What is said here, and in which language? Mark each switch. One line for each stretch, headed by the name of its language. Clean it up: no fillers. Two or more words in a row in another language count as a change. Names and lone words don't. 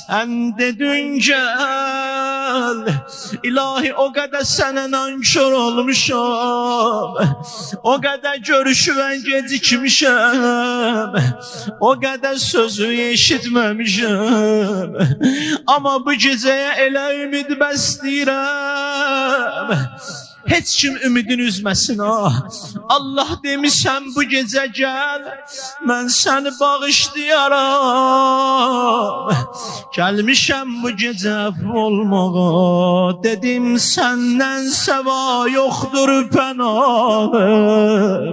Azerbaijani: Sən dedin gel, ilahi
Turkish: o kadar sana nankör
Azerbaijani: olmuşam,
Turkish: o kadar görüşüven
Azerbaijani: gecikmişim,
Turkish: o kadar sözü
Azerbaijani: eşitmemişim. Ama bu geceye elə ümid bəsləyirəm, heç kim ümidin üzməsin ha. Allah demişəm bu gecə gəl, mən səni bağışlayaram. Gəlmişəm bu gecə əfv olmağa, dedim səndən səva yoxdur pənahım.